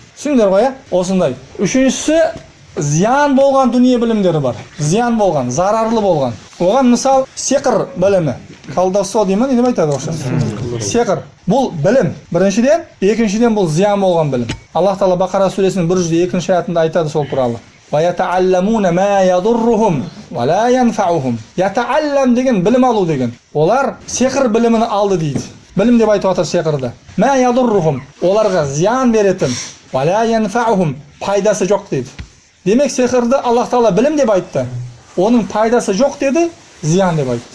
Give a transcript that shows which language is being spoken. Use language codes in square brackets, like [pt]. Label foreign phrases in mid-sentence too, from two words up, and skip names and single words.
[kk] Түсіндіңдер ғой, осындай. Үшіншісі, зиян болған дүние білімдері бар. Зиян болған, зарарлы болған. Оған мысал секір білімі. Колдовство деймін, не деп айтады оқша? Секір. Бұл білім. Біріншіден, екіншіден бұл зиян болған білім. Аллах Тағала Бақара сүресінің 102 аятында айтады сол туралы. [ar] ويتعلمون ما يضرهم ولا ينفعهم. [kk] Ятааллам деген білім алу деген. Олар секір білімін алды дейді. Білім деп айтып отыр секірді. [ar] ما يضرهم. [kk] Оларға зиян беретін. [ar] ولا ينفعهم. [kk] Пайдасы жоқ дейді. Демек секірді Аллах Тағала білім деп айтты. Оның пайдасы жоқ деді, зиян деп айтты.